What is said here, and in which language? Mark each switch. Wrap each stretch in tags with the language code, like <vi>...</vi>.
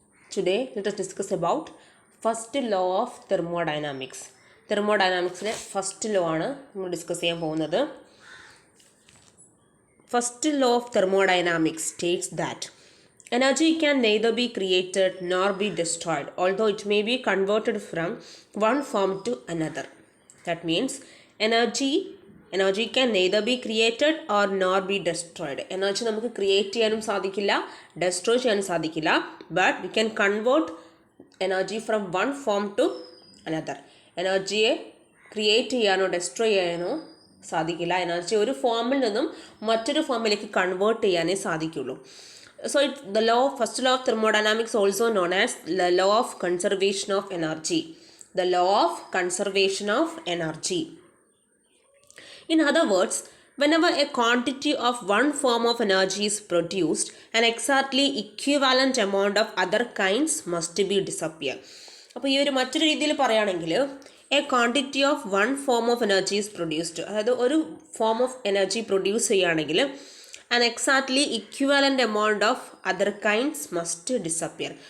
<en>Today let us discuss about first law of thermodynamics.</en> <ml>Thermodynamics first law ആണ് നമ്മൾ discuss ചെയ്യാൻ പോകുന്നത്.</ml> <en>First law of thermodynamics states that energy can neither be created nor be destroyed, although it may be converted from one form to another. That means energy can neither be created or nor be destroyed.</en> <ml>Energy നമുക്ക് create ചെയ്യാനും സാധിക്കില്ല, destroy ചെയ്യാനും സാധിക്കില്ല.</ml> <en>But we can convert energy from one form to another.</en> <ml>എനർജിയെ create ചെയ്യാനോ destroy ചെയ്യാനോ സാധിക്കില്ല. Energy ഒരു ഫോമിൽ നിന്നും മറ്റൊരു ഫോമിലേക്ക് കൺവേർട്ട് ചെയ്യാനേ സാധിക്കുള്ളൂ.</ml> <en>So the first law of thermodynamics, also known as the law of conservation of energy. The law of conservation of energy. In other words, whenever a quantity of one form of energy is produced, an exactly equivalent amount of other kinds must be disappear.</en> <ml>അപ്പോൾ ഈ ഒരു മറ്റൊരു രീതിയിൽ പറയുകയാണെങ്കിൽ</ml> <en>a quantity of one form of energy is produced,</en> <ml>അതായത് ഒരു form of energy produce ചെയ്യുകയാണെങ്കിൽ</ml> <en>An exactly equivalent amount of other kinds must disappear.</en>